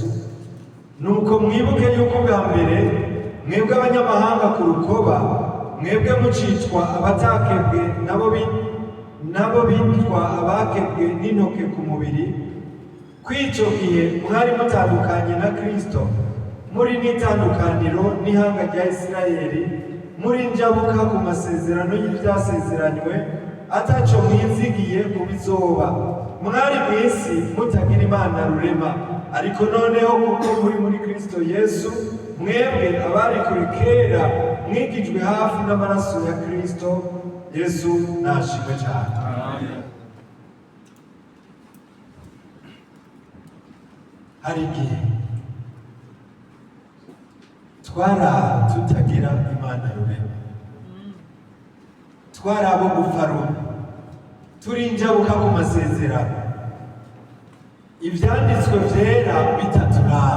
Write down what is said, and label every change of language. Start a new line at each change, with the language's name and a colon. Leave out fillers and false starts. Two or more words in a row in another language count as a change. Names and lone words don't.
Rundi: Nuko mwibuke yuko bwa mbere mwebwe abanyamahanga ku rukoba, mwebwe mucicwa abatakebwe nabo bitwa abakebwe n'intoke ku mubiri, kw'icyo gihe mwari mutandukanye na Kristo, muri n'itandukaniro n'ihanga rya Isirayeli, muri njabuka ku masezerano y'ibyasezeranywe, ataco mwizigiye ku bizoba. Mwari mu isi mutagira Imana rurema, ariko noneho kuko muri Kristo Yesu, mwebwe abari kure kera mwigijwe hafi n'amaraso ya Kristo Yesu. Nashimwe cyane. Hari igihe tutagira Imana rurema, twari abo gupfa rumwe, turi injabuka ku masezerano, ibyanditswe byera bitaturaba.